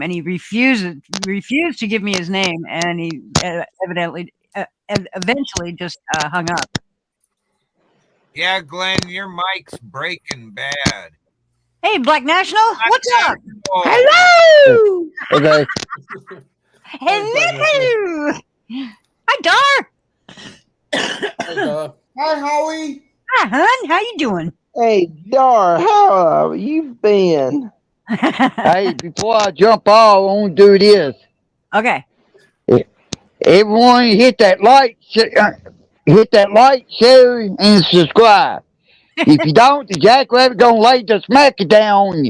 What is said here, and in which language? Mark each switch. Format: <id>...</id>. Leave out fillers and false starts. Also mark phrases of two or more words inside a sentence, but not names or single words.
<en>And he refused to give me his name, and he eventually just hung up. yeah, Glenn, your mic's breaking bad. Hey, Black National, what's up? Oh, Hello, Okay. hello. Hi, Dar. Hey, Dar. Hi, Howie. Hi, hun. How you doing? Hey, Dar, how have you been? Hey, before I jump off, I want to do this. Okay. Everyone hit that like, share, and subscribe. If you don't, the jackrabbit gonna lay the smack it down on you.</en>